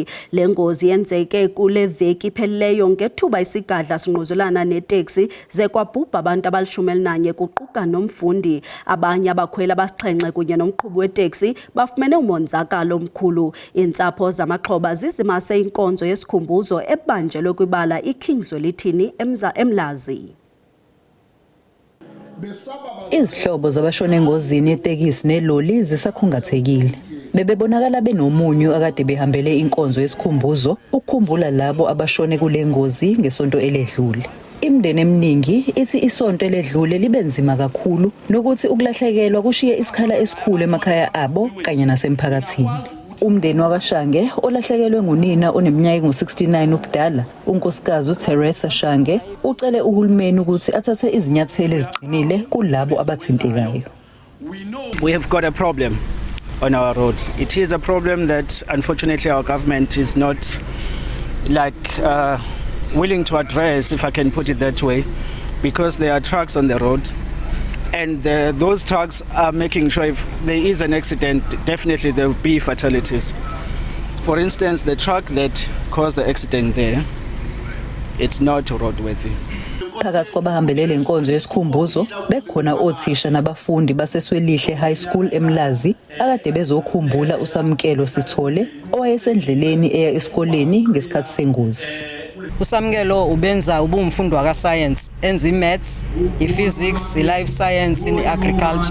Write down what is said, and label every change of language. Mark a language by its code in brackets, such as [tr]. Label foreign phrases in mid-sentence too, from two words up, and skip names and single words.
[xh] Le ngozi yenzeke kule veki iphelileyo ngethuba isigadla sinquzulana neteksi ze kwabhubha abantu abali-11 kuquka nomfundi. Abanye abakhweli abasixhenxe kunye nomqhubi weteksi bafumene umonzakalo omkhulu. Iintsapho zamaxhoba zizimase inkonzo yesikhumbuzo ebanjelwe kwibala iKingswell ithini eMlazi. [zu] Izihlobo zabashona engozini yetekisi neloli zisakhungathekile. Bebebonakala benomunyu akade behambele inkonzo yesikhumbuzo ukukhumbula labo abashone kule ngozi ngesonto eledlule. Imindeni eminingi ithi isonto eledlule libe nzima kakhulu nokuthi ukulahlekelwa kushiye isikhala esikhulu emakhaya abo kanye nasemphakathini. Umndeni wakwaShange olahlekelwe ngunina oneminyaka engu-69 ubudala, unkosikazi uTeresa Shange, ucele uhulumeni ukuthi athathe izinyathelo eziqinile kulabo abathintekayo. [en] We have got a problem on our roads. It is a problem that unfortunately our government is not willing to address, if I can put it that way, because there are trucks on the road. And those trucks are making sure if there is an accident, definitely there will be fatalities. For instance, the truck that caused the accident there, it's not roadworthy. [zu] Phakathi kwabahambelele inkonzo yesikhumbuzo bekhona othisha nabafundi baseSwelihle High School eMlazi akade bezokhumbula uSamkelo Sithole owayesendleleni eya esikoleni ngesikhathi sengozi. uSamkelo ubenza ubumfundo waka science, enza imaths, iphysics, [en] ilife science, [zu] agriculture.